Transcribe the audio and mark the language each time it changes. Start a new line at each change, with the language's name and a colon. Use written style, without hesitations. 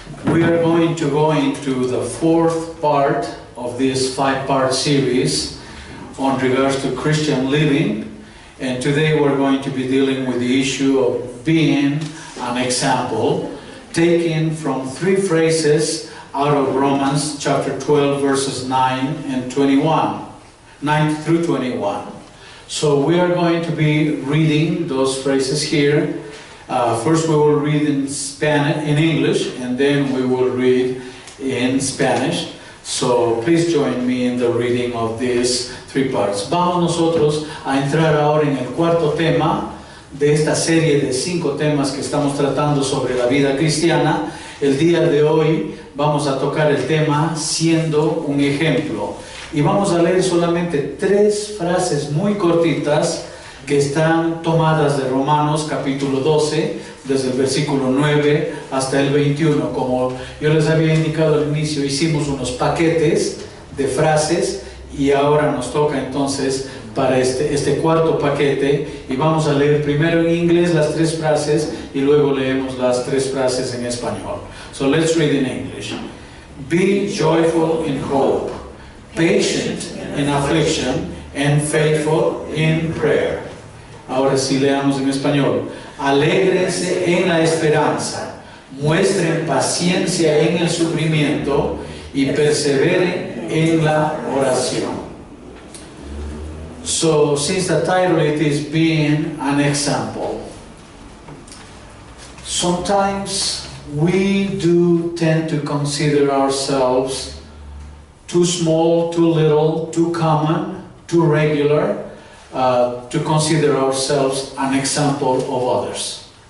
English: We are going to go into the fourth part of this five-part series on regards to Christian living, and today we're going to be dealing with the issue of being an example, taken from three phrases out of Romans chapter 12 verses 9 and 21, 9 through 21. So we are going to be reading those phrases here. First we will read in English, and then we will read in Spanish. So please join me in the reading of these three parts.
Spanish: Vamos nosotros a entrar ahora en el cuarto tema de esta serie de 5 temas que estamos tratando sobre la vida cristiana. El día de hoy vamos a tocar el tema siendo un ejemplo. Y vamos a leer solamente 3 frases muy cortitas que están tomadas de Romanos capítulo 12, desde el versículo 9 hasta el 21. Como yo les había indicado al inicio, hicimos unos paquetes de frases y ahora nos toca entonces para este cuarto paquete, y vamos a leer primero en inglés las 3 frases y luego leemos las 3 frases en español.
English: So let's read in English. Be joyful in hope, patient in affliction, and faithful in prayer.
Spanish: Ahora sí leamos en español. Alégrense en la esperanza, muestren paciencia en el sufrimiento y perseveren en la oración.
English: So, since the title it is being an example, sometimes we do tend to consider ourselves too small, too little, too common, too regular, to consider ourselves an example of others.